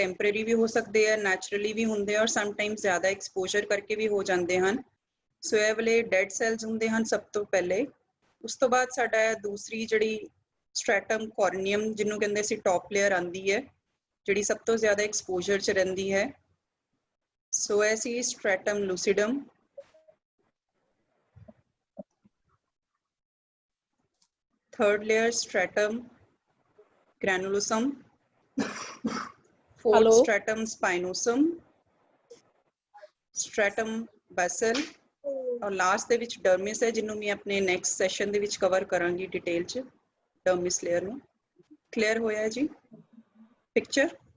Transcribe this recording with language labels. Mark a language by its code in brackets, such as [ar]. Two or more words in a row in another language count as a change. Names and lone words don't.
[pa] ਟੈਂਪਰੇਰੀ ਵੀ ਹੋ ਸਕਦੇ ਆ, ਨੈਚੁਰਲੀ ਵੀ ਹੁੰਦੇ ਆ, ਔਰ ਸਮਟਾਈਮਸ ਜ਼ਿਆਦਾ ਐਕਸਪੋਜ਼ਰ ਕਰਕੇ ਵੀ ਹੋ ਜਾਂਦੇ ਹਨ। ਸੋ ਇਹ ਵਾਲੇ [en] dead cells [pa] ਹੁੰਦੇ ਹਨ ਸਭ ਤੋਂ ਪਹਿਲੇ। ਉਸ ਤੋਂ ਬਾਅਦ ਸਾਡਾ ਹੈ ਦੂਸਰੀ ਜਿਹੜੀ [en] stratum corneum, [pa] ਜਿਹਨੂੰ ਕਹਿੰਦੇ ਅਸੀਂ [en] top layer [pa] ਆਉਂਦੀ ਹੈ, ਜਿਹੜੀ ਸਭ ਤੋਂ ਜ਼ਿਆਦਾ ਐਕਸਪੋਜ਼ਰ 'ਚ ਰਹਿੰਦੀ ਹੈ। ਸੋ ਇਹ ਸੀ [en] stratum lucidum. Third layer stratum granulosum, fourth stratum spinosum, stratum basal, [pa] और लास्ट ਦੇ ਵਿੱਚ dermis ਹੈ, ਜਿਹਨੂੰ ਮੈਂ ਆਪਣੇ [en] next session [pa] ਦੇ ਵਿੱਚ ਕਵਰ ਕਰਾਂਗੀ ਡਿਟੇਲ 'ਚ [en] dermis layer [pa] ਨੂੰ। ਕਲੀਅਰ ਹੋਇਆ ਹੈ ਜੀ ਪਿਕਚਰ?